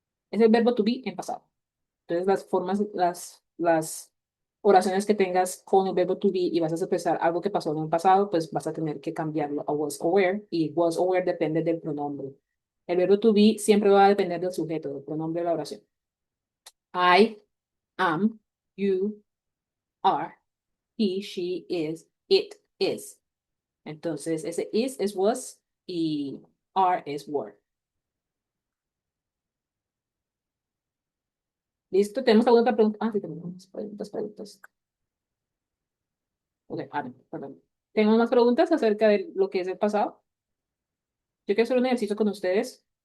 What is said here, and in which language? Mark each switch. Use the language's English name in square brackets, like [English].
[Spanish] Es el verbo to be en pasado. Entonces, las oraciones que tengas con el verbo to be y vas a expresar algo que pasó en el pasado, pues vas a tener que cambiarlo a was or were, y was or were depende del pronombre. El verbo to be siempre va a depender del sujeto, del pronombre de la oración. [English] I am, you are, he, she is, it is. [Spanish] Entonces, ese is es was y are es were. ¿Listo? ¿Tenemos alguna otra pregunta? Ah, sí, tenemos preguntas. Ok, perdón. ¿Tenemos más preguntas acerca de lo que es el pasado? Yo quiero hacer un ejercicio con ustedes.